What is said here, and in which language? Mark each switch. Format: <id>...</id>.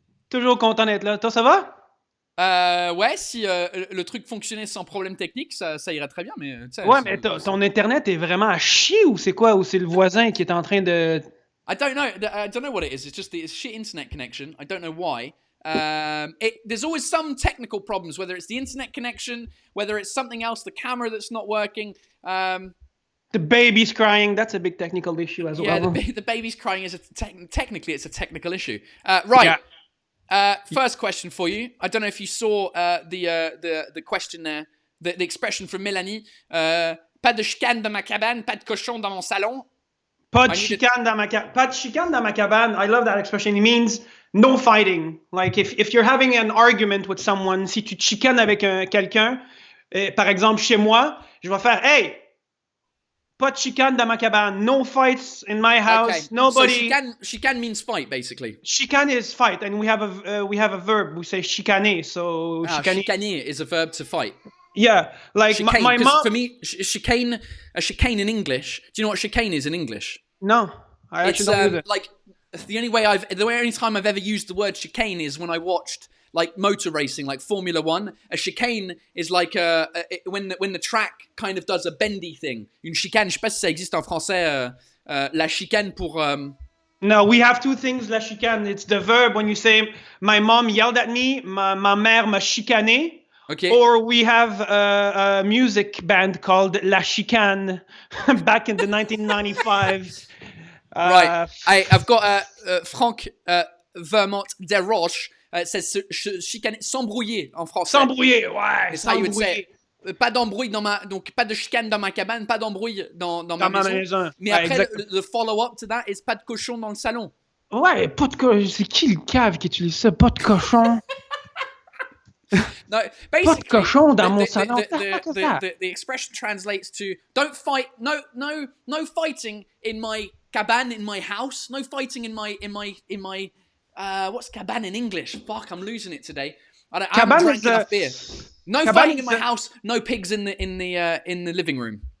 <fr>Toujours content d'être là. Toi, ça va? Ouais, si le truc fonctionnait sans problème technique, ça irait très bien, mais... Ouais, mais ton internet est vraiment à chier ou c'est quoi? Ou c'est le voisin qui est en train de...</fr> <en>I don't know what it is. It's just the shit internet connection. I don't know why. There's always some technical problems, whether it's the internet connection, whether it's something else, the camera that's not working. The baby's crying. That's a big technical issue as well. Yeah, the baby's crying is technically it's a technical issue. Right. Yeah. First question for you. I don't know if you saw the question there, the expression from Mélanie.</en> <fr>Pas de chicane dans ma cabane, pas de cochon dans mon salon. Pas de chicane dans ma cabane.</fr> <en>I love that expression. It means no fighting. Like if you're having an argument with someone,</en> <fr>si tu te chicanes avec quelqu'un, par exemple chez moi, je vais faire hey. Pas de chicane dans ma cabane.</fr> <en>No fights in my house. Okay. Nobody. So chicane means fight, basically. Chicane is fight, and we have a verb. We say chicaner. So chicaner is a verb to fight. Yeah, like chicane, my mom. For me, chicane in English. Do you know what chicane is in English? No, I actually don't use it. Like the only time I've ever used the word chicane is when I watched like motor racing, like Formula One. A chicane is like when the track kind of does a bendy thing.</en> <fr>Une chicane, je sais pas si ça existe en français. La chicane pour.</fr> <en>No, we have two things. La chicane, it's the verb when you say my mom yelled at me,</en> <fr>ma mère m'a chicané.</fr> <en>Okay. Or we have a music band called La Chicane back in the 1995. Right. I've got Franck Vermont Desroches. It says chicaner,</en> <fr>s'embrouiller en français. S'embrouiller, ouais.</fr> <en>It's how you would say it.</en> <fr>Pas d'embrouille donc pas de chicane dans ma cabane, pas d'embrouille dans ma maison. Mais ouais, après, le</fr> <en>follow-up to that is</en> <fr>pas de cochon dans le salon. Ouais, pas de cochon. C'est qui le cave qui utilise ça? Pas de cochon.</fr> <en>No,</en> <fr>pas de cochon dans mon salon.</fr> <en>The expression translates to don't fight. No fighting in my cabane, in my house. No fighting in my what's cabane in English? Fuck, I'm losing it today. I haven't drank enough beer. No fighting in my house. No pigs in the living room.</en>